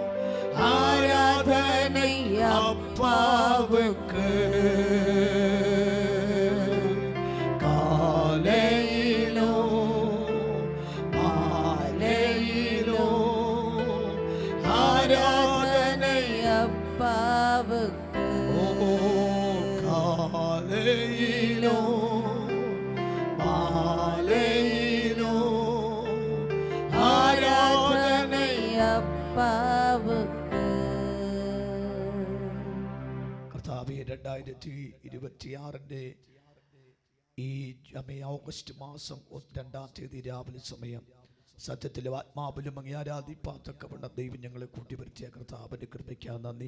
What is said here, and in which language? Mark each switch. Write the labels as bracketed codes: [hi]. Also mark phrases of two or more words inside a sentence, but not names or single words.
[ta] ஆராதனை அப்பாவுக்கு, காலையிலும் மாலையிலும் ஆராதனை அப்பாவுக்கு, ஓ காலையிலும் மாலையிலும் ஆராதனை அப்பாவுக்கு. [ml] കർത്താവേ 2026 ഈ ഓഗസ്റ്റ് മാസം 2 രാവിലെ സമയം സത്യത്തിലും ആത്മാവിലും അങ്ങേ ആരാധിപ്പാത്തക്കവണ്ണം ദൈവം ഞങ്ങളെ കൂട്ടിവരുത്തിയ കർത്താവിൻ്റെ കൃപയ്ക്ക് നന്ദി.